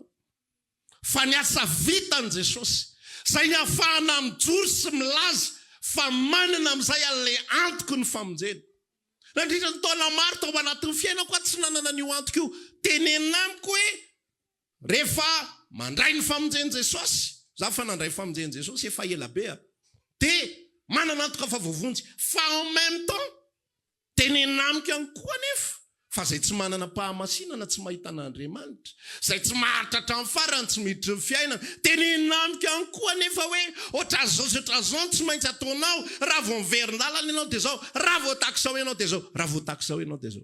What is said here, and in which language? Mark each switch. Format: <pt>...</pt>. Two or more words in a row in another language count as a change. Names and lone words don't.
<mg>Fa ny asa vitan'i Jesosy, izay ny ahafahana mijoro sy milaza fa manana amin'izay an'ilay antoko ny famonjena. Nandritra ny taona maro tao anatin'ny fiainako aho tsy nanana an'io antoko io. Tenenamiko hoe rehefa mandray ny famonjen'i Jesosy, za fa nandray famonjen'i Jesosy efa ela be dia manana antoka fa voavonjy. Fa</mg> <fr>en même temps</fr> <mg>tenenamiko ihany koa nefa fa zay tsy manana pahamasinana tsy mahita an'Andriamanitra, zay tsy mahatratra amin'ny farany tsy miditra ny fiainana, tenenamiko ihany koa nefa hoe otra zao tsy maintsy ataonao, raha vao miverin-dalana ianao dia zao, raha vao takizao ianao dia zao, raha vao takizao ianao dia zao.</mg>